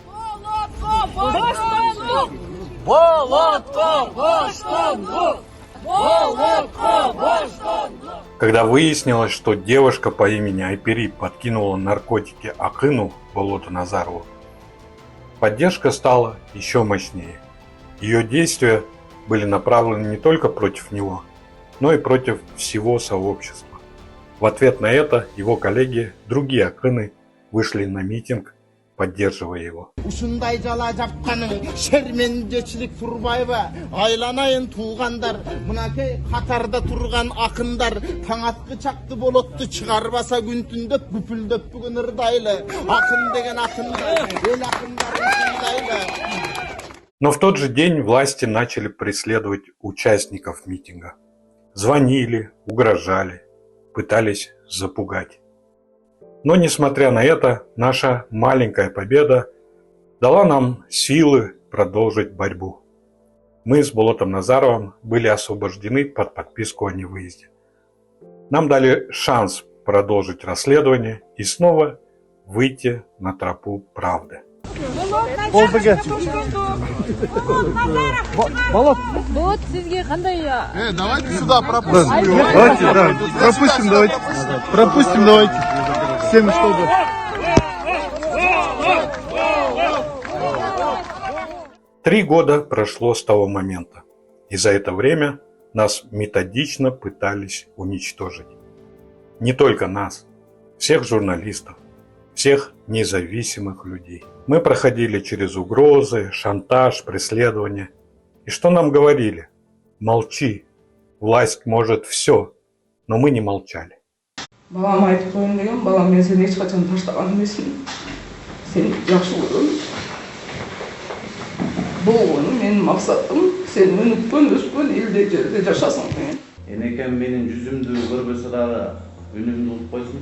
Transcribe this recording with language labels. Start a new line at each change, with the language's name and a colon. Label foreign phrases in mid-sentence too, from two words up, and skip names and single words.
Russian: Когда выяснилось, что девушка по имени Айпери подкинула наркотики Акыну Болотоназарову, поддержка стала еще мощнее. Ее действия были направлены не только против него, но и против всего сообщества. В ответ на это его коллеги, другие Акыны, вышли на митинг, поддерживая его.
Kyrgyz: Ушундай жала жапканың шерменжечилик турбайбы айланайын туугандар мынакей катарда турган акындар таң аткы чакты болотту чыгарбаса күн түндөп күпүлдөп бүгүн ырдайлы акын деген акындар эл акындарын сыйлайлы.
Russian: Но в тот же день власти начали преследовать участников митинга. Звонили, угрожали, пытались запугать. Но, несмотря на это, наша маленькая победа дала нам силы продолжить борьбу. Мы с Болотоназаровым были освобождены под подписку о невыезде. Нам дали шанс продолжить расследование и снова выйти на тропу правды.
Kyrgyz: Вот сизге кандай?
Russian: Давайте сюда пропустим. Давайте. Пропустим, давайте. Всем чтобы. Три года прошло с того момента, и за это время нас методично пытались уничтожить. Не только нас, всех журналистов, всех независимых людей. Мы проходили через угрозы, шантаж, преследование. И что нам говорили? Молчи, власть может все, но мы не молчали.
Kyrgyz: Балам айтып коеюн деген, балам мен сени эч качан таштаган эмесмин. Сени жакшы көрөм. Болгону менин максатым сен өнүккөн, өскөн элде жерде жашасың деген. Энекем менин жүзүмдү көрбөсө дагы үнүмдү угуп койсун.